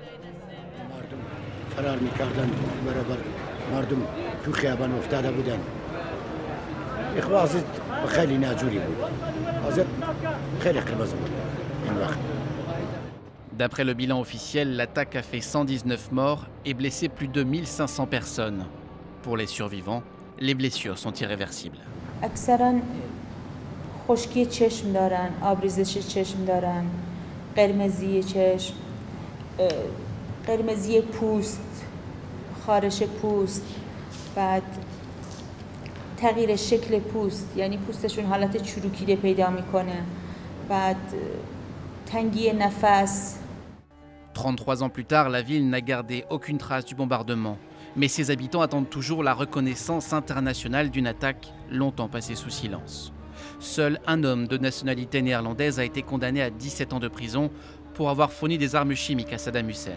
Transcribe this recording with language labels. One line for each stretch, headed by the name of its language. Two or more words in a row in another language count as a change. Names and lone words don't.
French: D'après le bilan officiel, l'attaque a fait 119 morts et blessé plus de 1500 personnes. Pour les survivants, les blessures sont irréversibles.
Persian: خشکی چشم دارن، آبریزش چشم دارن، قرمزی چشم، قرمزی پوست، خارش پوست، بعد تغییر شکل پوست، یعنی پوستشون حالت چروکیده پیدا میکنه، بعد تنگی نفس.
French: 33 ans plus tard, la ville n'a gardé aucune trace du bombardement, mais ses habitants attendent toujours la reconnaissance internationale d'une attaque longtemps passée sous silence. Seul un homme de nationalité néerlandaise a été condamné à 17 ans de prison pour avoir fourni des armes chimiques à Saddam Hussein.